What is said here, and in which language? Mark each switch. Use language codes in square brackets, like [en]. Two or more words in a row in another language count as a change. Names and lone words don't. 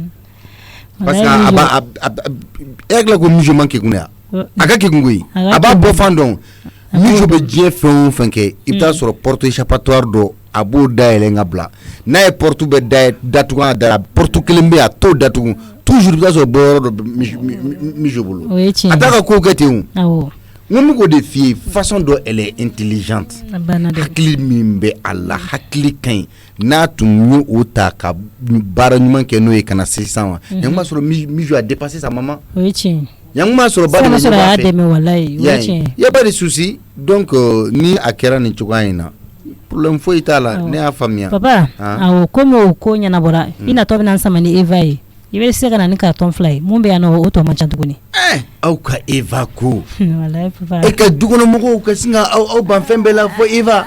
[bm] parce que a b'a e hakili la ko musoman kekun de ya a ka kekun koyi a b'a bɔ fan dɔn muso bɛ diɲɛ fɛn o fɛn kɛ i bɛ taa sɔrɔ [fr] porte échappatoire [bm] dɔ a b'o dayɛlɛ ka bila n'a ye porte bɛɛ datugu a da porte kelen bɛ yen a t'o datugu toujours i bɛ taa sɔrɔ bɔyɔrɔ dɔ bɛ muso bolo a t'a ka kow kɛ ten o n ko min k'o de f'i ye façon dɔ [fr] elle est intelligente [bm] hakili min bɛ a la hakili ka ɲi n'a tun ye o ta ka baara ɲuman kɛ n'o ye ka na se sisan ma yan b'a sɔrɔ mijo [fr] a dépassé sa maman [bm] o ye tiɲɛ yan b'a sɔrɔ ba de bɛ ɲɔgɔn fɛ y'a dɛmɛ walayi o ye tiɲɛ [fr] y a pas de souci [bm] donc ni a kɛra nin cogoya in na problème foyi t'a la ne y'a faamuya papa awɔ komi o ko ɲɛnabɔra i natɔ bɛna n sama ni Eva ye i bɛ se ka na ni carton fila ye mun bɛ yan nɔ o tɔ man ca tuguni. aw ka Eva ko walayi papa e ka dukɔnɔmɔgɔw ka sin ka aw ban fɛn bɛɛ la fɔ Eva